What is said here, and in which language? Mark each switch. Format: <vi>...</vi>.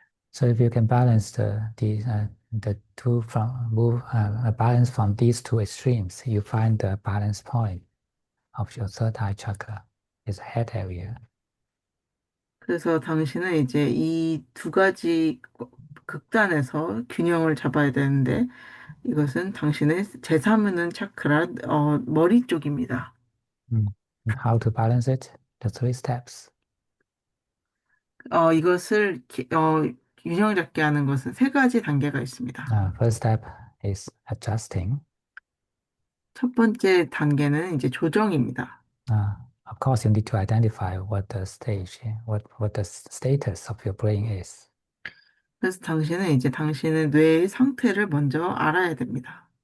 <en>So if you can balance the two from move balance from these two extremes, you find the balance point of your third eye chakra, is head area.</en> <ko>그래서 당신은 이제 이 두 가지 극단에서 균형을 잡아야 되는데 이것은 당신의 제3의 차크라 머리 쪽입니다.</ko> <en>Mm. And how to balance it? The three steps.</en> <ko>이것을 균형 잡게 하는 것은 세 가지 단계가 있습니다.</ko> <en>First step is adjusting.</en> <ko>첫 번째 단계는 이제 조정입니다.</ko> <en>Of course, you need to identify what the stage, what the status of your brain is.</en> <ko>그래서 당신은 이제 당신의 뇌의 상태를 먼저 알아야 됩니다.</ko>